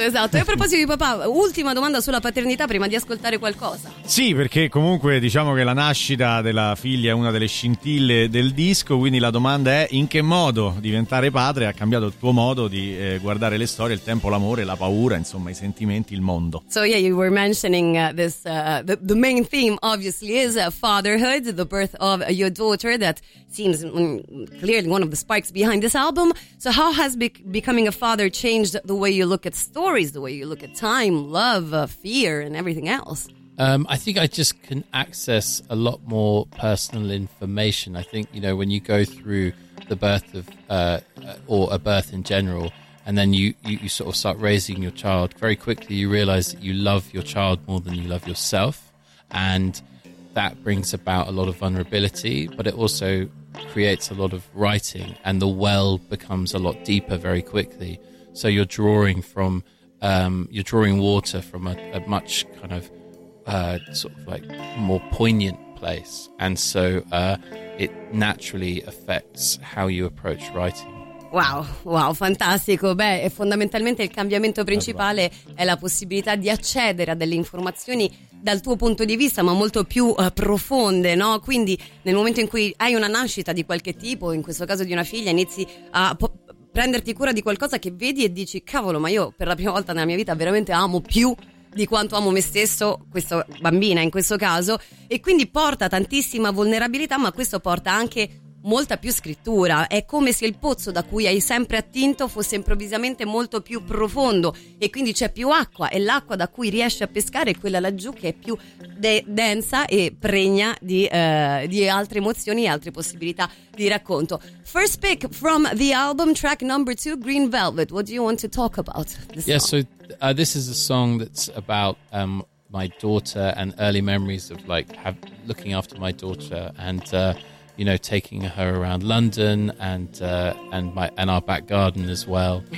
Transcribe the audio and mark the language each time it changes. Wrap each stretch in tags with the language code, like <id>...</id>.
<it>E a proposito di papà, ultima domanda sulla paternità prima di ascoltare qualcosa. Sì, perché comunque diciamo che la nascita della figlia è una delle scintille del disco, quindi la domanda è: in che modo diventare padre ha cambiato il tuo modo di guardare le storie, il tempo, l'amore, la paura, insomma i sentimenti, il mondo.</it> <en>So yeah, you were mentioning this, the main theme obviously is fatherhood, the birth of your daughter, that seems clearly one of the sparks behind this album. So how has becoming a father changed the way you look at stories, the way you look at time, love, fear and everything else? I think I just can access a lot more personal information. I think, you know, when you go through the birth of or a birth in general, and then you sort of start raising your child, very quickly you realize that you love your child more than you love yourself, and that brings about a lot of vulnerability, but it also creates a lot of writing, and the well becomes a lot deeper very quickly. So you're drawing from you're drawing water from a much kind of sort of like more poignant place, and so it naturally affects how you approach writing.</en> <it>Wow, fantastico. Beh, e fondamentalmente il cambiamento principale è la possibilità di accedere a delle informazioni dal tuo punto di vista, ma molto più profonde, no? Quindi nel momento in cui hai una nascita di qualche tipo, in questo caso di una figlia, inizi a prenderti cura di qualcosa che vedi e dici: cavolo, ma io per la prima volta nella mia vita veramente amo più di quanto amo me stesso, questa bambina in questo caso, e quindi porta tantissima vulnerabilità, ma questo porta anche molta più scrittura. È come se il pozzo da cui hai sempre attinto fosse improvvisamente molto più profondo, e quindi c'è più acqua, e l'acqua da cui riesci a pescare è quella laggiù, che è più densa e pregna di altre emozioni e altre possibilità di racconto.</it> <en>First pick from the album, track number 2, Green Velvet. What do you want to talk about? This is a song that's about my daughter and early memories of looking after my daughter and you know, taking her around London and our back garden as well.</en>